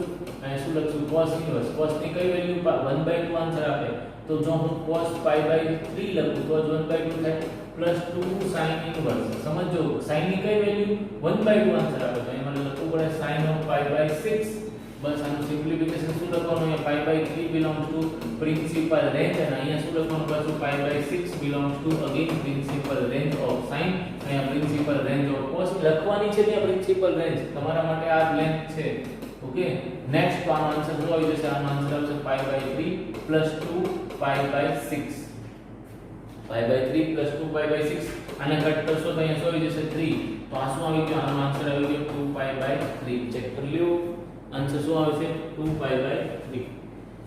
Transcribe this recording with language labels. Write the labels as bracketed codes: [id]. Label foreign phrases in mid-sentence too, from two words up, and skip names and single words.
[gu] અહીંયા શું લખશું [en] cos inverse. [gu] cos ની કઈ વેલ્યુ 1/2 આન્સર આપે તો જો હું cos π/3 લખું તો જ 1/2 થાય [en] plus 2 sin inverse. [gu] સમજો sin ની કઈ વેલ્યુ 1/2 આન્સર આપે તો એમાં લખવું પડે [en] sin of π/6. [gu] બસ આનું સિમ્પ્લિફિકેશન શું લખવાનું? અહીંયા [en] π/3 belongs to principal range [gu] અને અહીંયા શું લખવાનું પાછું π/6 [en] belongs to again principal range of sin. [gu] અહીંયા [en] principal range of cos [gu] લખવાની છે ત્યાં [en] principal range [gu] તમારા માટે આ લેન્થ છે. [en] okay, next [gu] તો આનો આન્સર શું આવી જશે? આનો આન્સર આવશે π/3 plus 2π/6. π/3 plus 2π/6 આને કટ કરશો તો અહીંયા શું આવી જશે 3. તો આ શું આવી ગયું? આનો આન્સર આવી ગયો 2π/3. ચેક કરી લ્યો આન્સર શું આવે છે 2π/3.